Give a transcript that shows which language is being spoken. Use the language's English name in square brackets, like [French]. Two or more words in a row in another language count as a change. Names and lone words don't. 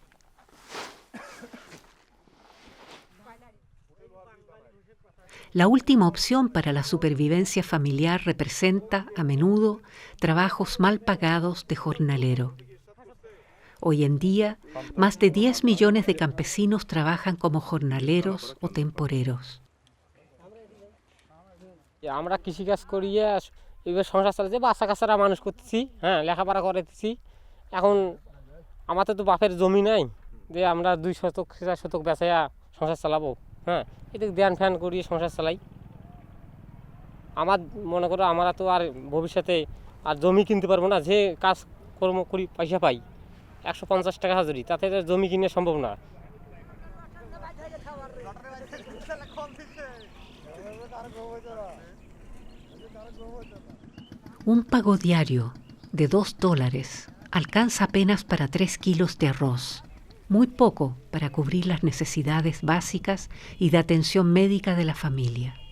[Spanish] La última opción para la supervivencia familiar representa, a menudo, trabajos mal pagados de jornalero. Hoy en día, más de 10 millones de campesinos trabajan como jornaleros o temporeros. [Bangla] আমরা কৃষিকাজ করিয়ে এবার সংসার চালাচ্ছি, বাচ্চা কাচ্চারা মানুষ করতেছি, হ্যাঁ লেখাপড়া করাতেছি। এখন আমাদের তো বাপের জমি নাই যে আমরা 2 শতক 4 শতক বেচাইয়া সংসার চালাবো, হ্যাঁ এদিকে ধ্যান ফ্যান করিয়ে সংসার চালাই। আমার মনে করো আমরা তো আর ভবিষ্যতে আর জমি কিনতে পারবো না, যে কাজ কর্ম করি পয়সা পাই 150 টাকা হাজিরি, তাতে জমি কিনে সম্ভব না। [Spanish] Un pago diario de $2 alcanza apenas para 3 kilos de arroz, muy poco para cubrir las necesidades básicas y de atención médica de la familia.